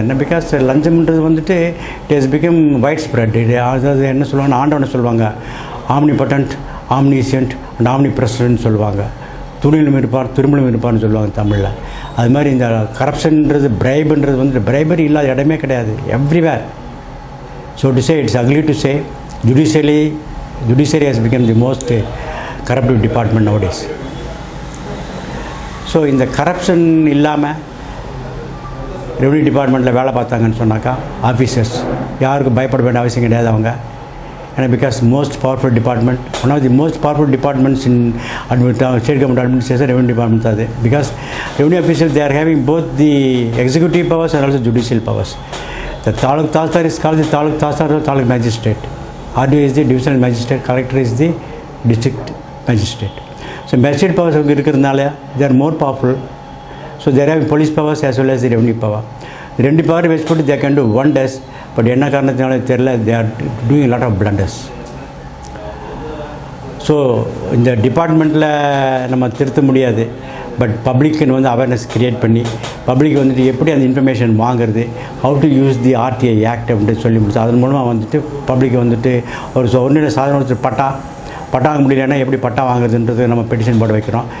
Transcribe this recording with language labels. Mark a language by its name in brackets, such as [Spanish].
[English] என்ன பிகாஸ் [Tamil] லஞ்சம்ன்றது வந்துட்டு [English] It has become widespread. [Tamil] இது அதாவது என்ன சொல்லுவாங்க, ஆண்டவனை சொல்லுவாங்க [English] omnipotent, omniscient and omnipresent [Tamil] சொல்லுவாங்க. துணிலும் இருப்பார் திருமணம் இருப்பார்னு சொல்லுவாங்க தமிழில். அது மாதிரி இந்த கரப்ஷன்ன்றது பிரைபுன்றது வந்துட்டு பிரைபரி இல்லாத இடமே கிடையாது, everywhere. [English] So to say, it's ugly to say, judiciary has become the most corrupt department nowadays. [Tamil] So இந்த கரப்ஷன் இல்லாமல் ரெவன்யூ டிபார்ட்மெண்ட்டில் வேலை பார்த்தாங்கன்னு சொன்னாக்கா ஆஃபீஸர்ஸ் யாருக்கும் பயப்பட வேண்டிய அவசியம் கிடையாது அவங்க. [English] ஏன்னா because most powerful department, one of the most powerful departments in state government administration revenue department தான் அது. Because revenue officers they are having both the executive powers and also judicial powers. The Taluk Tahsildar is called the Taluk Tahsildar or Taluk Magistrate. RDO is the Divisional Magistrate, Collector is the District Magistrate. So magistrate powers [Tamil] இருக்கிறதுனால [English] they are more powerful. So they have police powers as well as the revenue power. The revenue power [Tamil] வச்சுட்டு [English] they can do wonders. But [Tamil] என்ன காரணத்தினால தெரியல, [English] they are doing a lot of blunders. [Tamil] So இந்த டிபார்ட்மெண்ட்டில் நம்ம திருத்த முடியாது. But பப்ளிக்குன்னு வந்து அவேர்னஸ் க்ரியேட் பண்ணி பப்ளிக் வந்துட்டு எப்படி அந்த இன்ஃபர்மேஷன் வாங்குறது, [English] how to use the RTI act [Tamil] அப்படின்னு சொல்லி முடிச்சு அதன் மூலமாக வந்துட்டு பப்ளிக் வந்துட்டு ஒரு ஒன்றில் சாதாரண ஒருத்தர் பட்டா வாங்க முடியலன்னா எப்படி பட்டா வாங்குறதுன்றது நம்ம பெட்டிஷன் போட வைக்கிறோம்.